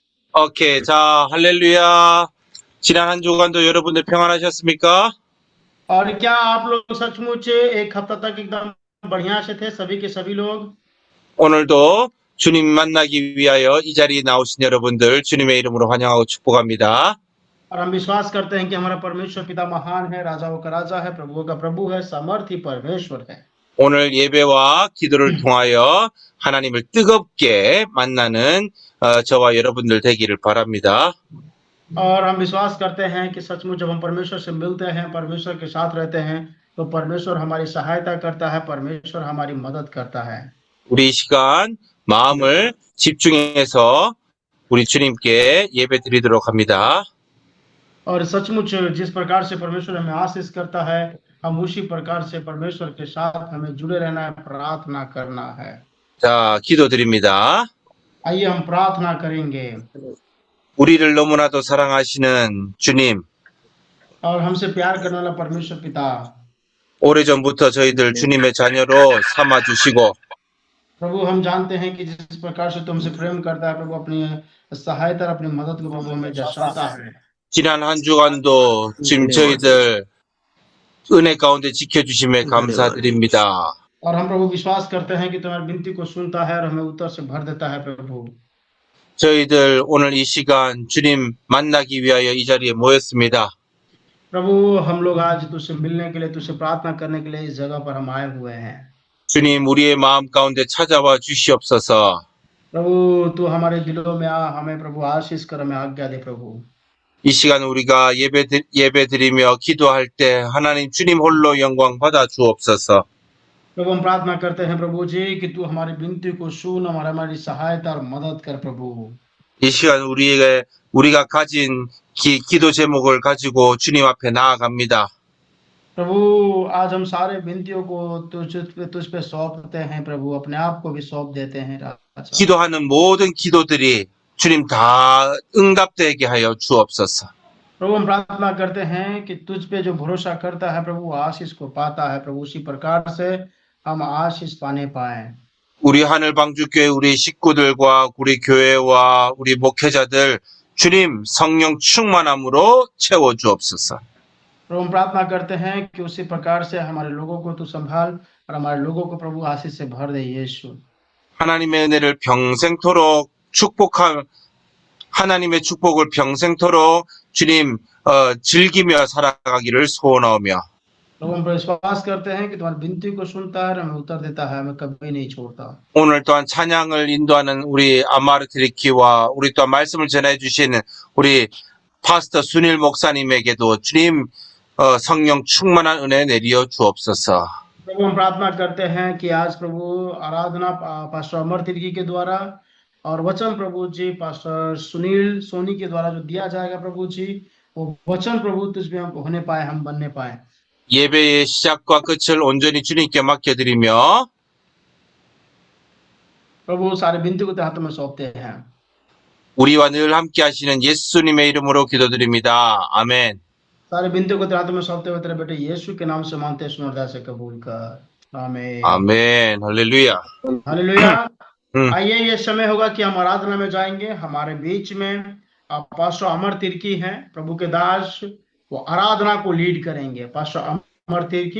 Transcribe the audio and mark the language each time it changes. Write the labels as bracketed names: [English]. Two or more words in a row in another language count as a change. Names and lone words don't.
[Korean] 오케이. 자, 할렐루야. 지난 한 주간도 여러분들 평안하셨습니까? [Hindi] और क्या आप लोग सचमुच एक हफ्ता तक एकदम बढ़िया से थे सभी के सभी लोग। [Korean] 오늘도 주님 만나기 위하여 이 자리에 나오신 여러분들 주님의 이름으로 환영하고 축복합니다. [Hindi] और हम विश्वास करते हैं कि हमारा परमेश्वर पिता महान है, राजाओं का राजा है, प्रभुओं का प्रभु है, सामर्थी परमेश्वर है। [Korean] 오늘 예배와 기도를 통하여 하나님을 뜨겁게 만나는 저와 여러분들 되기를 바랍니다. [Hindi] और हम विश्वास करते हैं कि सचमुच जब हम परमेश्वर से मिलते हैं, परमेश्वर के साथ रहते हैं, तो परमेश्वर हमारी सहायता करता है, परमेश्वर हमारी मदद करता है। [Korean] 우리 이 시간 마음을 집중해서 우리 주님께 예배 드리도록 합니다. [Hindi] और सचमुच जिस प्रकार से परमेश्वर हमें आशीष करता है, हम उसी प्रकार से परमेश्वर के साथ हमें जुड़े रहना है, प्रार्थना करना है। [Korean] 자, 기도드립니다. [Hindi] आइए हम प्रार्थना करेंगे। [Korean] 우리를 너무나도 사랑하시는 주님, [Hindi] और हमसे प्यार करने वाला परमेश्वर पिता, [Korean] 오래전부터 저희들 주님의 자녀로 삼아주시고 [Hindi] प्रभु हम जानते हैं कि जिस प्रकार से तुमसे प्रेम करता है प्रभु, अपनी सहायता और अपनी मदद को प्रभु हमें दर्शाता है। [Korean] 지난 한 주간도 지금 저희들 은혜 가운데 지켜주심에 감사드립니다. [Hindi] और हम प्रभु विश्वास करते हैं कि तुम्हारी विनती को सुनता है और हमें उत्तर से भर देता है प्रभु। [Korean] 저희들 오늘 이 시간 주님 만나기 위하여 이 자리에 모였습니다. [Hindi] प्रभु हम लोग आज तुझसे मिलने के लिए, तुझसे प्रार्थना करने के लिए इस जगह पर हम आए हुए हैं। [Korean] 주님 우리의 마음 가운데 찾아와 주시옵소서. [Hindi] प्रभु तू हमारे दिलों में आ, हमें प्रभु आशीष कर, हमें आज्ञा दे प्रभु। [Korean] 이 시간 우리가 예배 드리며 기도할 때 하나님 주님 홀로 영광 받아 주옵소서. [Hindi] प्रभु हम प्रार्थना करते हैं प्रभु जी कि तू हमारी विनती को सुन, हमारी सहायता और मदद कर प्रभु। [Korean] 이 시간 우리가 가진 기도 제목을 가지고 주님 앞에 나아갑니다. [Hindi] प्रभु आज हम सारे विनतियों को तुझ पे सौंपते हैं प्रभु, अपने आप को भी सौंप देते हैं राजा। [Korean] 기도하는 모든 기도들이 주님 다 응답되게 하여 주옵소서. [Hindi] प्रभु हम प्रार्थना करते हैं कि तुझ पे जो भरोसा करता है प्रभु आशीष को पाता है प्रभु, उसी प्रकार से हम आशीष पाने पाए। [Korean] 우리 하늘방주교회 우리 식구들과 우리 교회와 우리 목회자들 주님 성령 충만함으로 채워 주옵소서. [Hindi] प्रभु हम प्रार्थना करते हैं कि उसी प्रकार से हमारे लोगों को तू संभाल और हमारे लोगों को प्रभु आशीष से भर दे यीशु। [Korean] 하나님의 은혜를 평생토록 하나님의 축복을 평생토록 주님 즐기며 살아가기를 소원하오며 [Hindi] प्रभु हम विश्वास करते हैं कि तुम्हारी विनती को सुनता है, हमें उत्तर देता है, हमें कभी नहीं छोड़ता। [Korean] 오늘 또한 찬양을 인도하는 우리 아마르트리키와 우리 또한 말씀을 전해 주시는 우리 파스터 순일 목사님에게도 주님 성령 충만한 은혜 내리어 주옵소서. [Hindi] प्रभु हम प्रार्थना करते हैं कि आज प्रभु आराधना पास्टर अमर तिर्की के द्वारा और वचन प्रभु जी पास्टर सुनील सोनी के द्वारा जो दिया जाएगा प्रभु जी, वो वचन प्रभु तुझ में हम होने पाए, हम बनने पाए। [Korean] 예배의 시작과 끝을 온전히 주님께 맡겨드리며 [Hindi] प्रभु सारे विनती को तेरे हाथों में सौंपते हैं। [Korean] 우리와 늘 함께 하시는 예수님의 이름으로 기도드립니다. 아멘. [Hindi] सारे विनती को तेरे हाथों में सौंपते हुए तेरे बेटे यीशु के नाम से मांगते हैं, सुन से कबूल कर। आमीन। [Korean] 아멘. 할렐루야. [Hindi] हालेलुया। आइए ये समय होगा कि हम आराधना में जाएंगे। हमारे बीच में पास्टर अमर तिर्की हैं, प्रभु के दास, वो आराधना को लीड करेंगे, पास्टर अमर तिर्की।